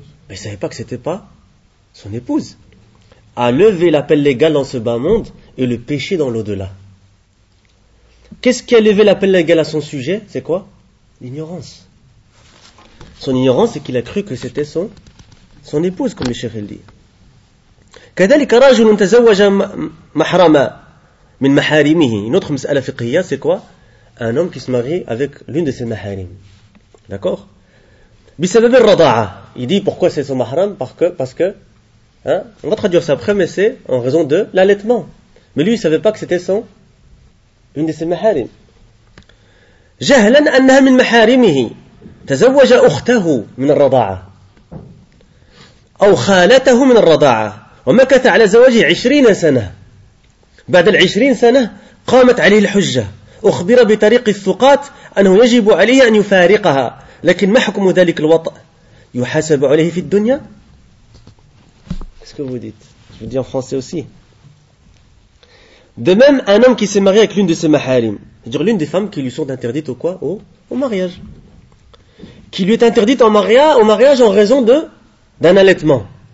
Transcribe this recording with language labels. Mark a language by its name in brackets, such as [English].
[French] il savait pas que c'était pas son épouse a levé l'appel légal dans ce bas monde Et le péché dans l'au-delà. Qu'est-ce qui a levé l'appel légal à son sujet? C'est quoi? L'ignorance. Son ignorance, c'est qu'il a cru que c'était son épouse, comme le cheikh dit. [Arabic] كذلك رجل تزوج محرما من محارمه. [French] Une autre [Arabic] مسألة فقهية, [French] c'est quoi? Un homme qui se marie avec l'une de ses محارم. D'accord? [Arabic] بسبب الرضاعة. [French] Il dit pourquoi c'est son mahram? Parce que, hein? On va traduire ça après, mais c'est en raison de l'allaitement. Mais lui, il ne savait pas que c'était son. L'une de ses محارم. [Arabic] جهلا أنها من محارمه. تزوج أخته من الرضاعة. أو خالته من الرضاعة. ومكث على زواجه 20 سنة. بعد 20 سنة قامت عليه الحجة. أخبر بطريق الثقات أنه يجب عليه أن يفارقها. لكن ما حكم ذلك الوطء؟ يحاسب عليه في الدنيا؟ [French] Qu'est-ce que vous dites? Je vous dis en français aussi. De même, un homme qui s'est marié avec l'une de ses maharim, c'est-à-dire l'une des femmes qui lui sont interdites au quoi? Au mariage. Qui lui est interdite au mariage en raison d'un allaitement.